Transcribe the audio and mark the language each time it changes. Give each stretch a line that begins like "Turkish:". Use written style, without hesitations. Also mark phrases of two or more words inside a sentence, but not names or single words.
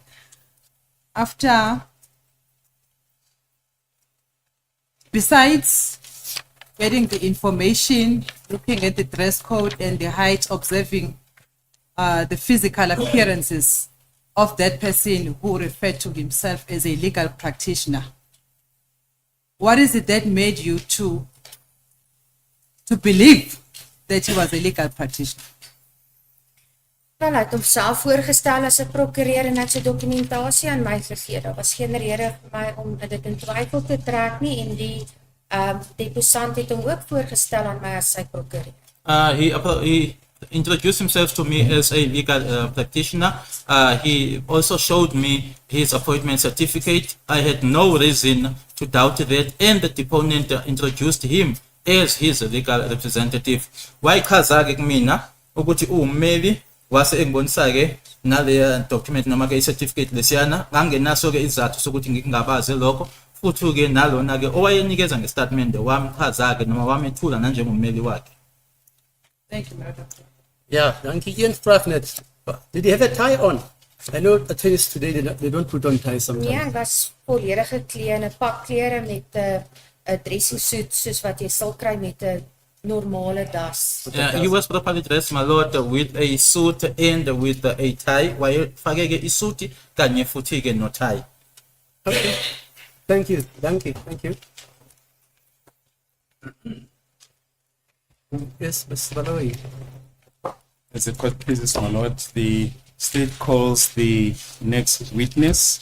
English: After, besides getting the information, looking at the dress code and the height, observing the physical appearances of that person who referred to himself as a legal practitioner, what is it that made you to believe that he was a legal practitioner?
Afrikaans: Wel, hy het homself voorgestel as 'n prokureur en het sy dokumentasie aan my gegee. Daar was geen rede vir my om dit in twyfel te trek nie en die deposant het hom ook voorgestel aan my as sy prokureur.
English: He introduced himself to me as a legal practitioner. He also showed me his appointment certificate. I had no reason to doubt that, and the deponent introduced him as his legal representative.
Zulu: Wayichaza-ke kumina ukuthi uwummeli wase engibonisa-ke naleya document noma ke i-certificate lesiyana ngangenaso-ke izathu sokuthi ngingabaze lokho futhi-ke nalona-ke owayenikeza ngestatement wamchaza-ke noma wamethula nanjengommeli wakhe.
English: Thank you, Madam. Yeah,
Afrikaans: dankie. Een vraag net.
English: Did he have a tie on? I know attorneys today, they don't put on ties
Afrikaans: Nee,
English: sometimes.
Afrikaans: hy was volledig geklee in 'n pak klere met 'n
English: dressing suit
Afrikaans: soos wat jy sal kry met 'n normale das.
English: He was properly dressed, my lord, with a suit and with a tie.
Zulu: Wayefake ke isuti kanye futhi ke no tie.
English: Okay. Thank you. Thank you. Yes, Mr. Baloyi. As the court pleases, my lord, the state calls the next witness.